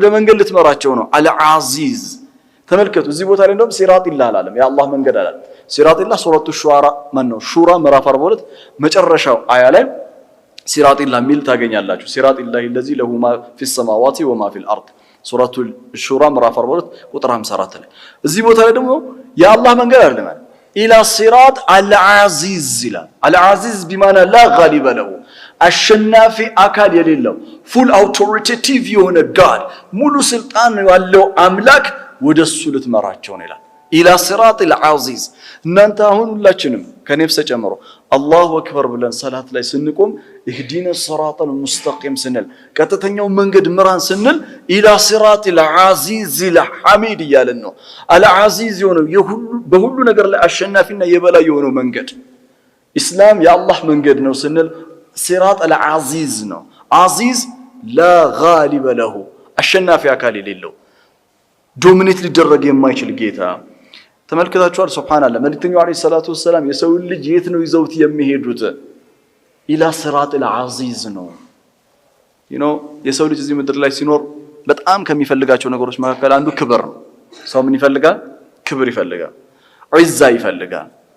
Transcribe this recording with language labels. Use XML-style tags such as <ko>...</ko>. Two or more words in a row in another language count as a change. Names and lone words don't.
<am>መንገድ ልትመራቸው ነው አልዓዚዝ ተመልከቱ እዚህ ቦታ ላይ እንደውም ሲራጢላህ አላለም የአላህ መንገድ አላለም ሲራጢላህ ሱረቱ ሹራ ማን ነው ሹራ ምዕራፍ 42 መጨረሻው አያ ላይ ሲራጢላህ ሚል ታገኛላችሁ ሲራጢላህ</am> <ar>الذي له ما في السماوات وما في الارض</ar> <am>ሱረቱል ሹራ ምዕራፍ 42 ቁጥር 54 ላይ እዚህ ቦታ ላይ ደግሞ የአላህ መንገድ አይደለም</am> <ar>إلى صراط العزيز</ar> <am>ይላል አልዓዚዝ</am> <ar>بمعنى لا غالب له</ar> <am>አሸናፊ አካል የሌለው</am> <en>full authoritative</en> <am>የሆነ ጋድ ሙሉ ስልጣን ያለው አምላክ ወደሱ ልትመራቸው ነው ይላል</am> <ar>إلى صراط العزيز</ar> <am>እናንተ አሁን ሁላችንም ከነፍስ ጨምሮ</am> <ar>الله أكبر</ar> <am>ብለን ሰላት ላይ ስንቆም</am> <ar>اهدنا الصراط المستقيم</ar> <am>ስንል ቀጥተኛው መንገድ ምራን ስንል</am> <ar>إلى صراط العزيز الحميد</ar> <am>ያለን ነው አልዓዚዝ የሆነው በሁሉ ነገር ላይ አሸናፊና የበላይ የሆነው መንገድ ኢስላም የአላህ መንገድ ነው ስንል</am> <ar>صراط العزيز</ar> <am>ነው አዚዝ</am> <ar>لا غالب له</ar> <am>አሸናፊ አካል የሌለው ዶሚኔት ሊደረግ የማይችል ጌታ ተመልከታችኋል ሱብሃንአላህ መልእክተኛው</am> <ar>عليه الصلاة والسلام</ar> <am>የሰው ልጅ የት ነው ይዘውት የሚሄዱት</am> <ar>إلى صراط العزيز</ar> <am>ነው የሰው ልጅ እዚህ ምድር ላይ ሲኖር በጣም ከሚፈልጋቸው ነገሮች መካከል አንዱ ክብር ነው ሰው ምን ይፈልጋል ክብር ይፈልጋል ዒዛ ይፈልጋል</am>